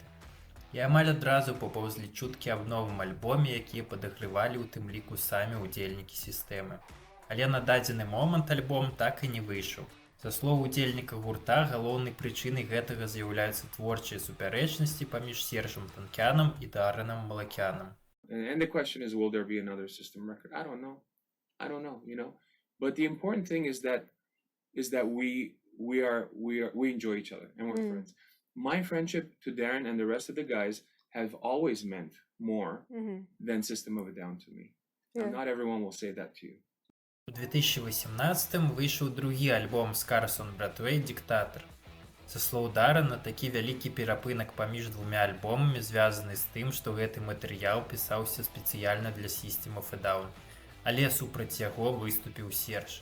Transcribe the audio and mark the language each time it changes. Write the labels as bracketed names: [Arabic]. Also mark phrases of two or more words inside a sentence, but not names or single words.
[Belarusian] І амаль адразу папаўзлі чуткі аб новым альбоме, якія падагрывалі ў тым ліку самі ўдзельнікі сістэмы. Але на дадзены момант альбом так і не выйшаў. Са слоў удзельніка гурта, галоўнай прычынай гэтага з'яўляюцца творчыя супярэчнасці паміж Сержам Танкянам і Дарренам Малакянам. [English] And the question is, will there be another System record? I don't know, you know. But the important thing is that we enjoy each other and we're friends. My friendship to Darren and the rest of the guys have always meant more than System of a Down to me. And not everyone will say that to you. [Belarusian] У 2018 выйшаў другі альбом Scars on Broadway «Диктатор». Са слоў Даррена, такі вялікі перапынак паміж двумя альбомамі звязаны з тым, што гэты матэрыял пісаўся спецыяльна для System of a Down, але супраць яго выступіў Серж.